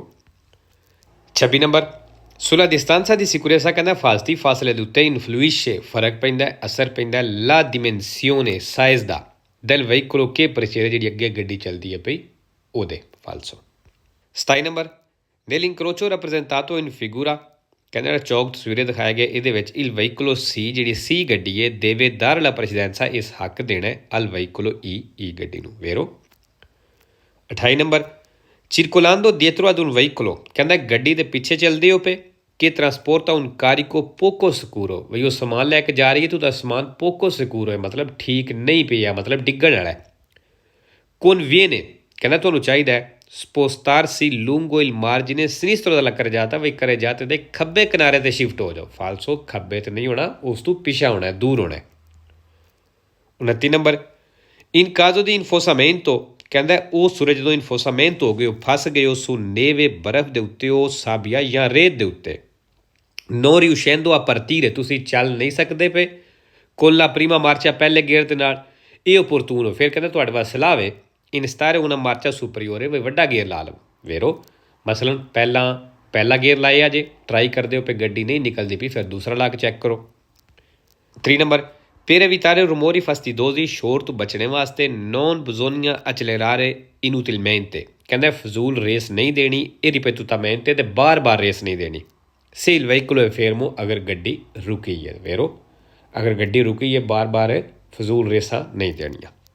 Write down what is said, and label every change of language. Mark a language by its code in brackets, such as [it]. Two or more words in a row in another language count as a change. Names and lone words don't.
[it] 26 ਨੰਬਰ, sulla distanza di sicurezza [pa] ਕਹਿੰਦਾ ਹਿਫਾਜ਼ਤੀ ਫਾਸਲੇ ਦੇ ਉੱਤੇ [it] influisce, [pa] ਫਰਕ ਪੈਂਦਾ, ਅਸਰ ਪੈਂਦਾ [it] la dimensione size ਦਾ del veicolo che precede, [pa] ਜਿਹੜੀ ਅੱਗੇ ਗੱਡੀ ਚੱਲਦੀ ਹੈ ਪਈ ਉਹਦੇ, falso। 27 ਨੰਬਰ, [it] nell'incrocio rappresentato in figura [pa] ਕਹਿੰਦਾ ਜਿਹੜਾ ਚੌਕ ਤਸਵੀਰੇ ਦਿਖਾਇਆ ਗਿਆ ਇਹਦੇ ਵਿੱਚ [it] il veicolo C, [pa] ਜਿਹੜੀ C ਗੱਡੀ ਹੈ, [it] deve dare la precedenza, [pa] ਇਸ ਹੱਕ ਦੇਣਾ [it] al veicolo E [pa] ਗੱਡੀ ਨੂੰ, vero? 28 ਨੰਬਰ, [it] circolando dietro ad un veicolo [pa] ਕਹਿੰਦਾ ਗੱਡੀ ਦੇ ਪਿੱਛੇ ਚੱਲਦੇ ਹੋ ਪਏ ਕਿ [it] trasporta un carico poco sicuro, [pa] ਬਈ ਉਹ ਸਮਾਨ ਲੈ ਕੇ ਜਾ ਰਹੀ ਹੈ, ਉਹਦਾ ਸਮਾਨ [it] poco sicuro [pa] ਹੈ, ਮਤਲਬ ਠੀਕ ਨਹੀਂ ਪਿਆ, ਮਤਲਬ ਡਿੱਗਣ ਵਾਲਾ ਹੈ। conviene ਕਹਿੰਦਾ ਤੁਹਾਨੂੰ ਚਾਹੀਦਾ ਹੈ [it] spostarsi lungo il margine sinistro della carreggiata, [pa] ਵੀ carreggiate ਦੇ ਖੱਬੇ ਕਿਨਾਰੇ ਤੇ ਸ਼ਿਫਟ ਹੋ ਜਾਓ, ਫਾਲਸੋ, ਖੱਬੇ ਤੇ ਨਹੀਂ ਹੋਣਾ, ਉਸ ਤੋਂ ਪਿਛਾ ਹੋਣਾ, ਦੂਰ ਹੋਣਾ। 29 ਨੰਬਰ, in caso di infosamento ਕਹਿੰਦਾ ਉਹ ਸੂਰਜ ਜਦੋਂ ਇਨਫੋਸਾਮੈਂਟ ਹੋ ਗਏ, ਉਹ ਫਸ ਗਏ ਉਸ ਨੇਵੇ, ਬਰਫ਼ ਦੇ ਉੱਤੇ, ਉਹ ਸਾਬੀਆ ਜਾਂ ਰੇਤ ਦੇ ਉੱਤੇ, [it] non riuscendo a partire, [pa] ਤੁਸੀਂ ਚੱਲ ਨਹੀਂ ਸਕਦੇ ਪਏ, [it] con la prima marcia, [pa] ਪਹਿਲੇ ਗੇਅਰ ਦੇ ਨਾਲ, ਇਹ opportuno, ਫਿਰ ਕਹਿੰਦਾ ਤੁਹਾਡੇ ਵਾਸਤੇ ਸਲਾਹ ਵੇ [it] in stare una marcia superiore, [pa] ਵੀ ਵੱਡਾ ਗੇਅਰ ਲਾ ਲਓ, vero? ਮਸਲਨ ਪਹਿਲਾ ਗੇਅਰ ਲਾਇਆ ਜੇ, ਟਰਾਈ ਕਰਦੇ ਹੋ ਪਏ ਗੱਡੀ ਨਹੀਂ ਨਿਕਲਦੀ ਪਈ, ਫਿਰ ਦੂਸਰਾ ਲਾ ਕੇ ਚੈੱਕ ਕਰੋ। 3 ਨੰਬਰ, [it] per evitare rumori fastidiosi, [pa] ਸ਼ੋਰ ਤੋਂ ਬਚਣੇ ਵਾਸਤੇ [it] non bisogna accelerare inutilmente, [pa] ਕਹਿੰਦਾ ਫਜ਼ੂਲ ਰੇਸ ਨਹੀਂ ਦੇਣੀ, [it] e ripetutamente, [pa] ਤੇ ਬਾਰ-ਬਾਰ ਰੇਸ ਨਹੀਂ ਦੇਣੀ। [it] se il veicolo è fermo, [pa] ਅਗਰ ਗੱਡੀ ਰੁਕੀ ਹੈ, vero? ਅਗਰ ਗੱਡੀ ਰੁਕੀ ਹੈ, ਬਾਰ-ਬਾਰ ਫਜ਼ੂਲ ਰੇਸਾਂ ਨਹੀਂ ਦੇਣੀਆਂ।